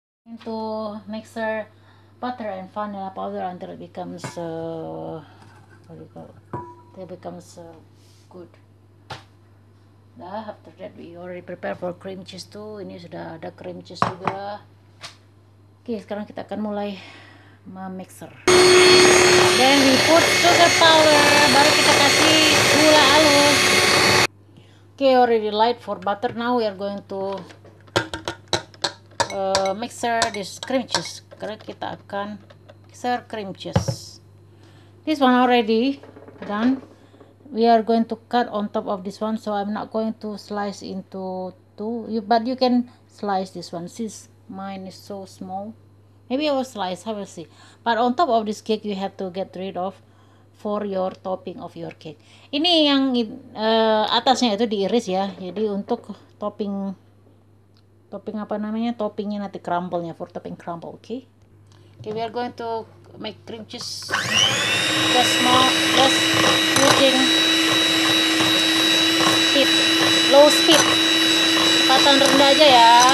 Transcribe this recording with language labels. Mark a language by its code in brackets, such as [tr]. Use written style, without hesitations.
[en] Into mixer butter and vanilla powder until it becomes what do you call it? It becomes good. After that we already prepare for cream cheese too. [id] Ini sudah ada cream cheese juga. Oke, sekarang kita akan mulai memixer. [en] Then we put sugar powder, [id] baru kita kasih gula halus. [en] Okay, already light for butter. Now we are going to mixer this cream cheese. [id] Karena kita akan mixer cream cheese. [en] This one already done. We are going to cut on top of this one, so I'm not going to slice into two. But you can slice this one. Since mine is so small, maybe I will slice. I will see. But on top of this cake, you have to get rid of for your topping of your cake. [id] Ini yang atasnya itu diiris ya. Jadi untuk topping apa namanya? Toppingnya nanti crumble-nya, [en] for topping crumble. Okay, we are going to make cream cheese. Just using speed, low speed, [id] kecepatan rendah aja ya.